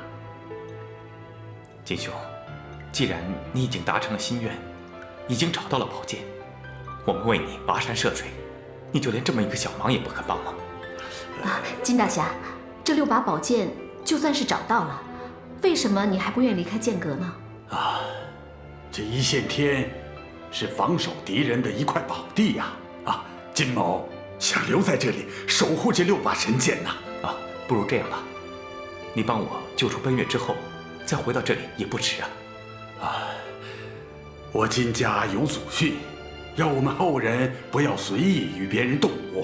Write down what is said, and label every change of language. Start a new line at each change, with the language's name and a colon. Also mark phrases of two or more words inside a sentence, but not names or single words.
Chinese: 金兄，既然你已經達成了心願，已經找到了寶劍，我們為你跋山涉水，你就連這麼一個小忙也不肯幫嗎？金大俠，這6把寶劍就算是找到了，為什麼你還不願意離開劍閣呢？啊，這一線天是防守敵人的一塊寶地呀！金某想留在这里守护这6把神剑呐。啊，不如这样吧，你帮我救出奔月之后，再回到这里也不迟啊。我金家有祖训，要我们后人不要随意与别人动武。